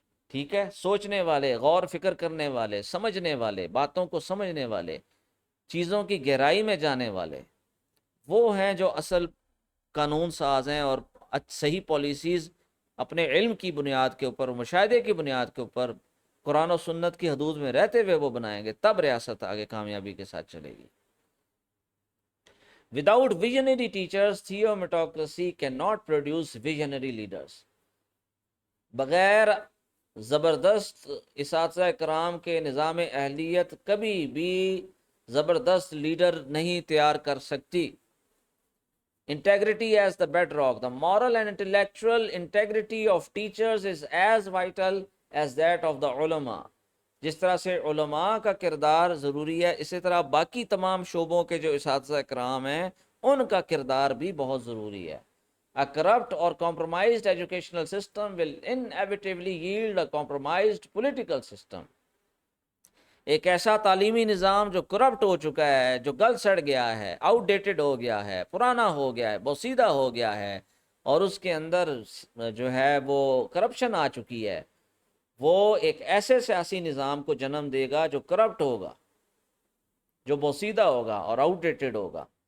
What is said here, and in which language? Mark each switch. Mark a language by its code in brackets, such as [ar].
[ur] ٹھیک ہے، سوچنے والے، غور فکر کرنے والے، سمجھنے والے، باتوں کو سمجھنے والے، چیزوں کی گہرائی میں جانے والے، وہ ہیں جو اصل قانون ساز ہیں، اور صحیح پالیسیز اپنے علم کی بنیاد کے اوپر، مشاہدے کی بنیاد کے اوپر، قرآن و سنت کی حدود میں رہتے ہوئے وہ بنائیں گے. تب ریاست آگے کامیابی کے ساتھ چلے گی. [en] Without visionary teachers, theometocracy cannot produce visionary leaders. [ur] بغیر زبردست اساتذہ کرام کے نظام اہلیت کبھی بھی زبردست لیڈر نہیں تیار کر سکتی. [en] Integrity as the bedrock. The moral and intellectual integrity of teachers is as vital as that of the ulama. [ur] جس طرح سے علماء کا کردار ضروری ہے، اسی طرح باقی تمام شعبوں کے جو اساتذہ کرام ہیں ان کا کردار بھی بہت ضروری ہے. [en] A corrupt or compromised educational system will inevitably yield a compromised political system. [ur] ایک ایسا تعلیمی نظام جو کرپٹ ہو چکا ہے، جو گل سڑ گیا ہے، آؤٹ ڈیٹڈ ہو گیا ہے، پرانا ہو گیا ہے، بوسیدہ ہو گیا ہے، اور اس کے اندر جو ہے وہ کرپشن آ چکی ہے، وہ ایک ایسے سیاسی نظام کو جنم دے گا جو کرپٹ ہوگا، جو بوسیدہ ہوگا اور آؤٹ ڈیٹڈ ہوگا.